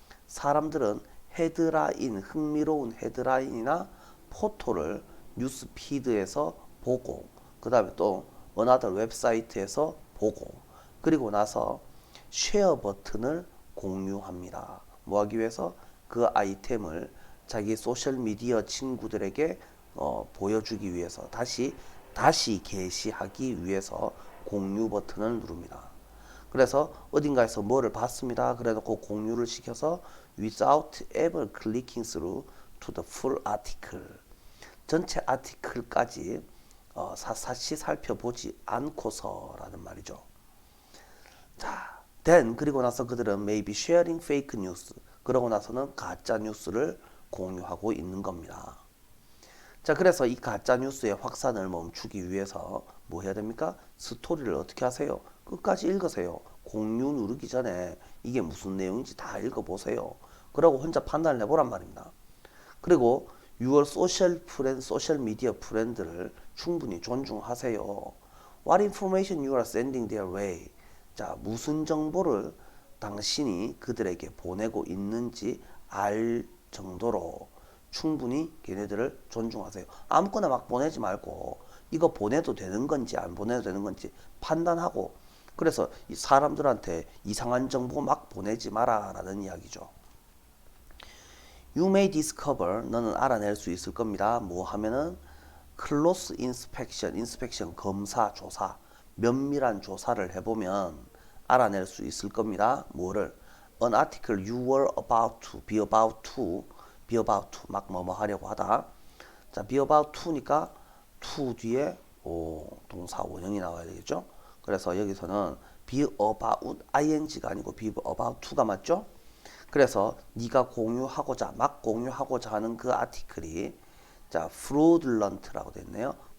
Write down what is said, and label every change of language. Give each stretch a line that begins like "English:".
Korean: 사람들은 헤드라인, 흥미로운 헤드라인이나 포토를 뉴스 피드에서 보고, 그 다음에 또 another 웹사이트에서 보고, 그리고 나서 쉐어 버튼을 공유합니다. 뭐 하기 위해서? 그 아이템을 자기 소셜미디어 친구들에게 보여주기 위해서, 다시 게시하기 위해서 공유 버튼을 누릅니다. 그래서 어딘가에서 뭐를 봤습니다. 그래 놓고 공유를 시켜서
English: without ever clicking through to the full article.
Korean: 전체 아티클까지 샅샅이 살펴보지 않고서라는 말이죠.
English: 자, then
Korean: 그리고 나서 그들은
English: maybe sharing fake news.
Korean: 그러고 나서는 가짜 뉴스를 공유하고 있는 겁니다. 자, 그래서 이 가짜 뉴스의 확산을 멈추기 위해서 뭐 해야 됩니까? 스토리를 어떻게 하세요? 끝까지 읽으세요. 공유 누르기 전에 이게 무슨 내용인지 다 읽어보세요. 그러고 혼자 판단을 해보란 말입니다. 그리고 6월 소셜 미디어 프렌드를 충분히 존중하세요.
English: What information you are sending their way.
Korean: 자, 무슨 정보를 당신이 그들에게 보내고 있는지 알 정도로 충분히 걔네들을 존중하세요. 아무거나 막 보내지 말고 이거 보내도 되는 건지 안 보내도 되는 건지 판단하고, 그래서 이 사람들한테 이상한 정보 막 보내지 마라 라는 이야기죠.
English: You may discover,
Korean: 너는 알아낼 수 있을 겁니다. 뭐 하면은
English: close inspection
Korean: 검사 조사, 면밀한 조사를 해보면 알아낼 수 있을 겁니다. 뭐를?
English: An article you were about to, be about to
Korean: 막 뭐뭐 하려고 하다. 자, be about to니까 to 뒤에 동사 원형이 나와야 되겠죠. 그래서 여기서는 be about ing가 아니고 be about to가 맞죠. 그래서 네가 막 공유하고자 하는 그 아티클이, 자, fraudulent라고 됐네요.